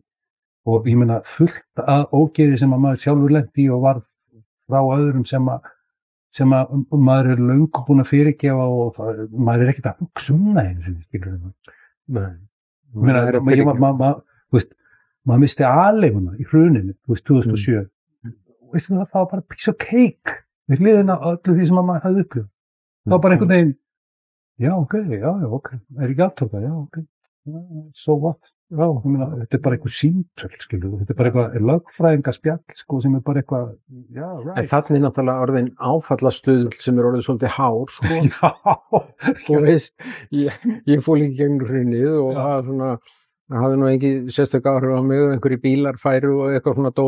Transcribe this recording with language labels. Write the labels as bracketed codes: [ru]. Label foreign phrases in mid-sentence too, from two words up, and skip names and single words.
[is] Og ég meina fullt að ógeði sem að maður sjálfur lenti í og var frá öðrum sem að maður löngu búin að fyrirgefa og maður ekkert að hugsa það einu sinni, skilur það. Nei. Maður misti aleiguna í hruninu, 2007. Það var bara [en] piece of cake [is] við hliðina á öllu því sem maður hafði upplifað. Það var bara einhvern veginn, já, ok, er ekki aftókað, já, [en] ok, so what? [is] Já, þetta bara eitthvað síntöl, skilur, þetta bara eitthvað lögfræðingaspjall, sko, sem bara eitthvað, já, right. En þannig náttúrulega orðin áfallastuðl sem orðið svolítið hár, sko. Já. Þú veist, ég fór líka gegn hrunnið og það hafði nú ekki sérstök áhrif á mig og einhverjir bílar færu og eitthvað svona dót.